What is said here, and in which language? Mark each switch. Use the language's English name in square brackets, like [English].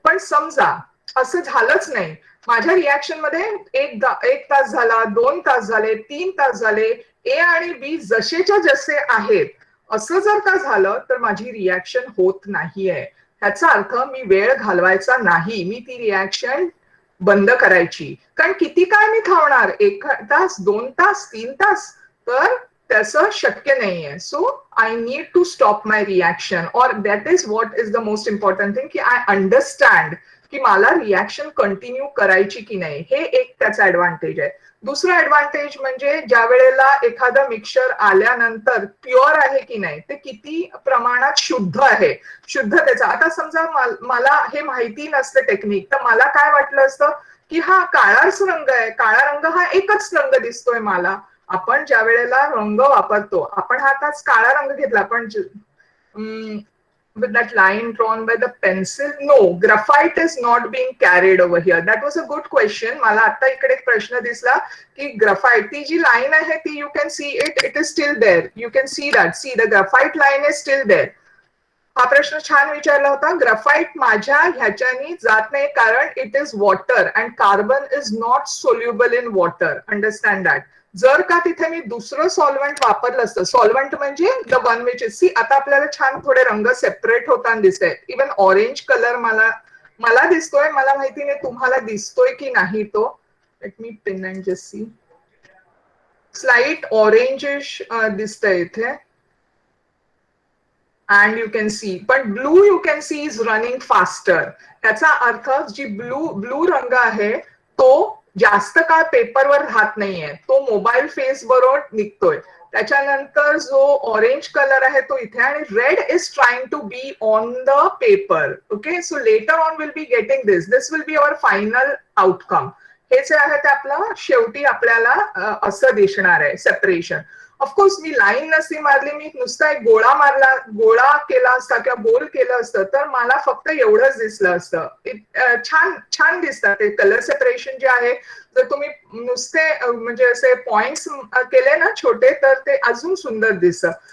[Marathi] पण समजा असं झालंच नाही, माझ्या रिॲक्शन मध्ये एक तास झाला, 2 तास झाले, 3 तास झाले, ए आणि बी जसेच्या जसे आहेत असं जर का झालं तर माझी रिॲक्शन होत नाहीये. ह्याचा अर्थ मी वेळ घालवायचा नाही, मी ती रिॲक्शन बंद करायची. कारण किती काय मी थांबणार? 1 तास, 2 तास, 3 तास? तर तसं शक्य नाहीये. [English] so I need to stop my reaction, और that is what is the most important thing की I understand की [Marathi] मला रिॲक्शन कंटिन्यू करायची की नाही. हे एक त्याचा ऍडव्हान्टेज आहे. दुसरं ऍडव्हान्टेज म्हणजे ज्या वेळेला एखादं मिक्सचर आल्यानंतर प्युअर आहे की नाही, ते किती प्रमाणात शुद्ध आहे, शुद्धतेचा. आता समजा मला हे माहिती नसतं टेक्निक, तर मला काय वाटलं असतं की हा काळाच रंग आहे, काळा रंग हा एकच रंग दिसतोय मला. आपण ज्या वेळेला रंग वापरतो, आपण हा आताच काळा रंग घेतला, पण [English] with that line drawn by the pencil, no, graphite is not being carried over here. That was a good question. [Marathi] मला आता इकडे एक प्रश्न दिसला की ग्राफाइट ती जी लाईन आहे ती, [English] you can see it is still there. You can see that. See, the graphite line is still there. [Marathi] हा प्रश्न छान विचारला होता. ग्राफाइट माझ्या ह्याच्यानी जात नाही कारण [English] It is water and carbon is not soluble in water. Understand that. [Marathi] जर का तिथे मी दुसरं सॉल्व्हंट वापरलं असतं, सॉल्व्हंट म्हणजे [English] the one which is, [Marathi] C आता आपल्याला छान थोडे रंग सेपरेट होताना दिसत आहेत. इवन ऑरेंज कलर मला दिसतोय, मला माहिती नाही तुम्हाला दिसतोय की नाही तो. [English] Let me pin and just see. Slight orangish [Marathi] दिसतंय इथे. [English] and you can see, but blue you can see is running faster. [Marathi] त्याचा अर्थ जी ब्लू रंग आहे तो जास्त काळ पेपरवर राहत नाहीये, तो मोबाईल फेस बरोबर निघतोय. त्याच्यानंतर जो ऑरेंज कलर आहे तो इथे, आणि [English] Red is trying to be on the paper. Okay, so later on will be getting this will be our final outcome. [Marathi] हे जे आहे ते आपलं शेवटी आपल्याला असं दिसणार आहे सेपरेशन. ऑफकोर्स मी लाईन नसती मारली, मी नुसता एक गोळा केला असता किंवा गोल केलं असतं तर मला फक्त एवढंच दिसलं असतं. छान दिसतात ते कलर सेपरेशन जे आहे. जर तुम्ही नुसते म्हणजे असे पॉइंट्स केले ना छोटे तर ते अजून सुंदर दिसतं.